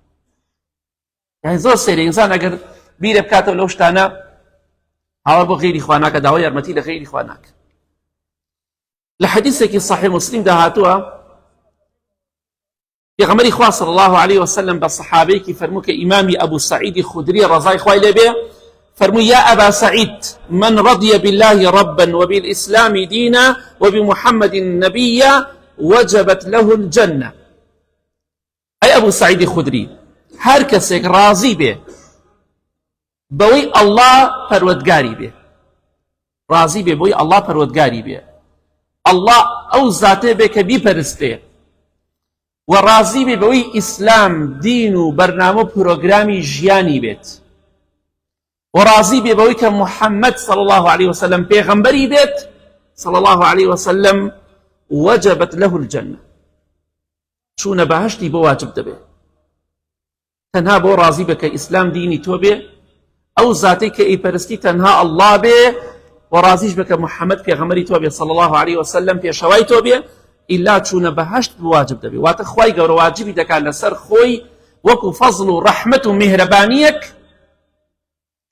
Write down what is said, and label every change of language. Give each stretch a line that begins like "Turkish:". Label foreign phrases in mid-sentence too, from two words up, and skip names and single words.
Central Kurdish: یعنی زۆر سێرە ئینسان ئەگەر بیرە بکاتەوە لەو شتانە هاوار بۆ غەیری خوا ناکە، داوای یارمەتی لە غەیری خوا ناکە. لە حەدیثێکی صحیح مسلم داهاتووە پێغەمبەری خوا
Arabic: صلی الله عليه وسلم
Central Kurdish: بە سەحابەیەکی فەرموو کە ئیمامی ئەبوو سەعیدی خودری ڕەزای خوای لێ بێ فەرمووی
Arabic: یا ئەبا سەعید من رضي بالله ربا وبالإسلام دينا وبمحمد نبيا وجبت له الجنة.
Central Kurdish: أي أبو سعيد خدري هر کەسێک ڕازی بێ بەوەی ئەڵڵا پەروەردگاری بێ، ڕازی بێ بۆی ئەڵڵا پەروەردگاری بێ، ئەڵڵا ئەو زاتێ بێ کە بیپەرستێ، و ڕازی بێ بەوەی ئیسلام دین و بەرنامە پرۆگرامی ژیانی بێت و ڕازی بێ بەوەی کە محەممەد
Arabic: صلی الله عليه وسلم
Central Kurdish: پێغەمبەری بێت
Arabic: صلی الله عليه وسلم وجبت له الجنة
Central Kurdish: چوونە بەهەشتی بۆ واجب دەبێ تەنها بۆ ڕازی بە کە ئیسلام دینی تۆ بێ ئەو زاتەی کە ئیپەرستی تەنها ئەڵڵا بێ و ڕازیش بە کە محەممەد پێغەمبەری تۆ بێ
Arabic: صلی الله عليه وسلم
Central Kurdish: پێشەوای تۆ بێ ئیلا چوونە بەهەشت واجب دەبێ واتە خوای گەورە واجبی دەکات لەسەر خۆی وەکو فەزڵ و ڕەحمەت و میهرەبانیەک کە